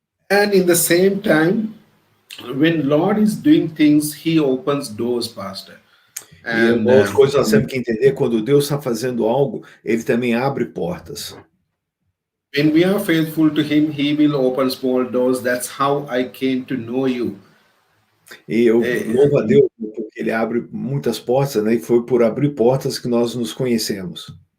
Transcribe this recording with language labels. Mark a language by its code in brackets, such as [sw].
[en] And in the same time, when Lord is doing things, He opens doors, Pastor. [pt] E uma coisa nós temos que entender, quando Deus está fazendo algo, Ele também abre portas. [en] When we are faithful to Him, He will open small doors. That's how I came to know you. [pt] E eu louvo a Deus porque Ele abre muitas portas, né? E foi por abrir portas que nós nos conhecemos.